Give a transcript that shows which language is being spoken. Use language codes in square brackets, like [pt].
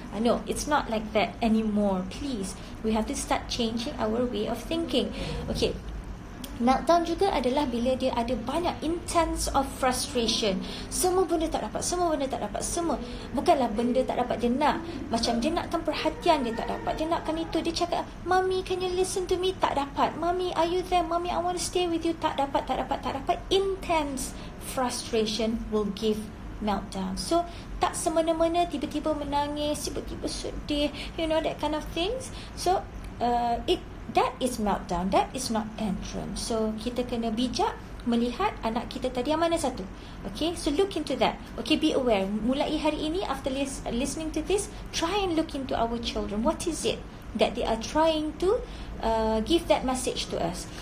[en] No, it's not like that anymore. Please, we have to start changing our way of thinking. [ms] Okay, meltdown juga adalah bila dia ada banyak [en] intense of frustration. [ms] Semua benda tak dapat. Bukanlah benda tak dapat dia nak. Macam dia nakkan perhatian, dia tak dapat. Dia nakkan itu. Dia cakap, [en] Mommy, can you listen to me? [ms] Tak dapat. [en] Mommy, are you there? Mommy, I want to stay with you. [ms] Tak dapat. [en] Intense frustration will give meltdown. [ms] So, tak semena-mena tiba-tiba menangis, tiba-tiba sedih, [en] that kind of things. So, that is meltdown. That is not tantrum. [ms] So kita kena bijak melihat anak kita tadi yang mana satu. [en] Okay, so look into that. Okay, be aware. [ms] Mulai hari ini, [en] after listening to this, try and look into our children. What is it that they are trying to give that message to us?